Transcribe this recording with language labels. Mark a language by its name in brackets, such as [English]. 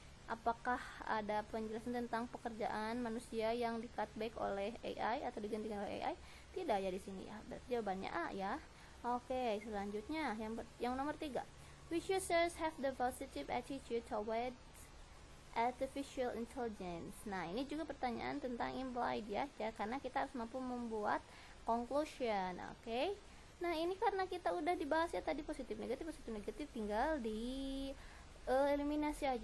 [Indonesian] Apakah ada penjelasan tentang pekerjaan manusia yang di cutback oleh AI atau digantikan oleh AI? Tidak ya di sini ya. Berarti jawabannya A ya. Oke, selanjutnya yang nomor 3. [English] Which users have the positive attitude towards artificial intelligence? [Indonesian] Nah, ini juga pertanyaan tentang implied ya, karena kita harus mampu membuat conclusion. Oke. Nah, ini karena kita udah dibahas ya tadi positif negatif, tinggal di eliminasi aja.